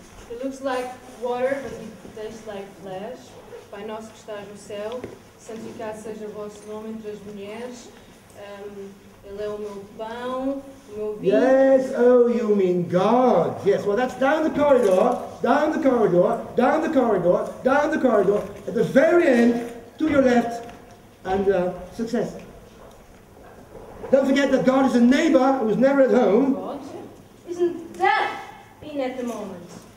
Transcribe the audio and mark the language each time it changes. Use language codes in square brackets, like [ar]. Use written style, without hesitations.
[en] It looks like water, but it tastes like flesh. [pt] Pai nosso que estás no céu, santificado seja o vosso nome entre as mulheres. Ele é o meu pão, o meu vinho. [en] Yes, oh, you mean God. Yes, well, that's down the corridor, down the corridor, down the corridor, down the corridor, at the very end, to your left, and success. Don't forget that God is a neighbor who's never at home. God? Isn't death in at the moment?